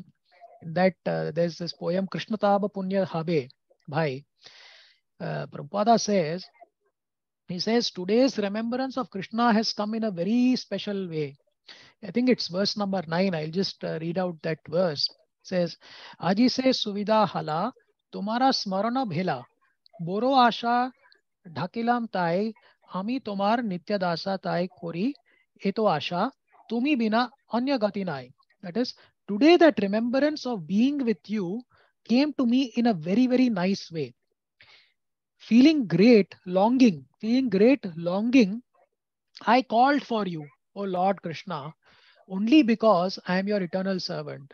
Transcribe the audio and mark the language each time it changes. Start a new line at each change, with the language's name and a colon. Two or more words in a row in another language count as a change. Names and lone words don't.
English: In that there's this poem
Bangla: কৃষ্ণ তব পুণ্য হবে ভাই.
English: Prabhupada says, he says, today's remembrance of Krishna has come in a very special way. I think it's verse number 9. I'll just read out that verse. It says,
Bangla: আজি সে সুবিধা হল, তোমার স্মরণ ভেল, বড় আশা ডাকিলাম তাই আমি তোমার নিত্য দাস তাই করি এত আশা তুমি বিনা অন্য গতি নাই.
English: That is, today that remembrance of being with you came to me in a very, very nice way. Feeling great longing, I called for you, O Lord Krishna, only because I am your eternal servant.